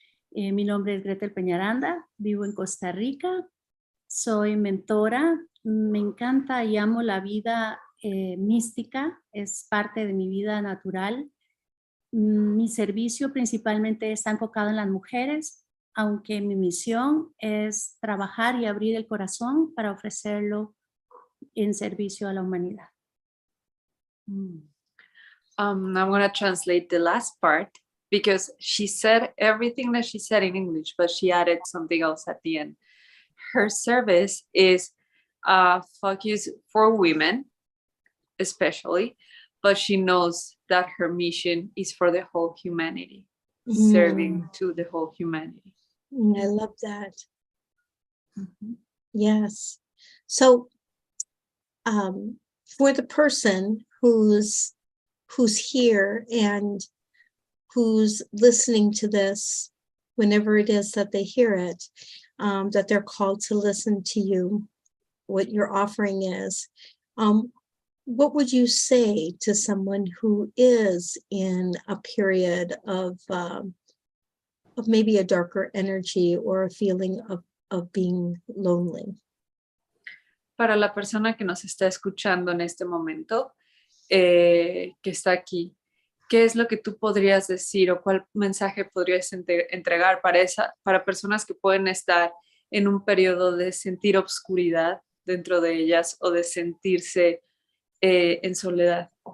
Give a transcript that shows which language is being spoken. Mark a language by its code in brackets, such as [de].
[es] Mi nombre es Grettel Peñaranda, vivo en Costa Rica, soy mentora, me encanta y amo la vida mística, es parte de mi vida natural. Mi servicio principalmente está enfocado en las mujeres, aunque mi misión es trabajar y abrir el corazón para ofrecerlo en servicio a la humanidad. [en] I'm going to translate the last part because she said everything that she said in English, but she added something else at the end. Her service is focused for women, especially, but she knows that her mission is for the whole humanity, serving to the whole humanity. I love that. Yes. So for the person who's here and who's listening to this, whenever it is that they hear it, that they're called to listen to you, what your offering is, what would you say to someone who is in a period of maybe a darker energy or a feeling of being lonely? [es] Para la persona que nos está escuchando en este momento, que está aquí, ¿qué es lo que tú podrías decir o cuál mensaje podrías entregar para personas que pueden estar en un periodo de sentir obscuridad dentro de ellas o de sentirse en soledad?